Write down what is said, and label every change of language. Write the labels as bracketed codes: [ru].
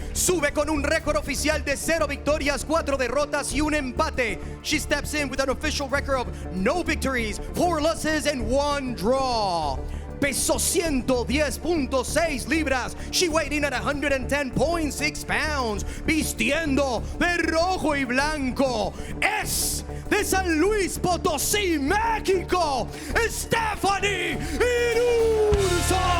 [es] Sube con un récord oficial de 0 victorias, 4 derrotas y un empate. [en] She steps in with an official record of no victories, 4 losses and 1 draw. [es] Peso 110.6 libras. [en] She weighed in at 110.6 pounds. [es] Vistiendo de rojo y blanco. Es de San Luis Potosí, México, Stephanie Irurzo.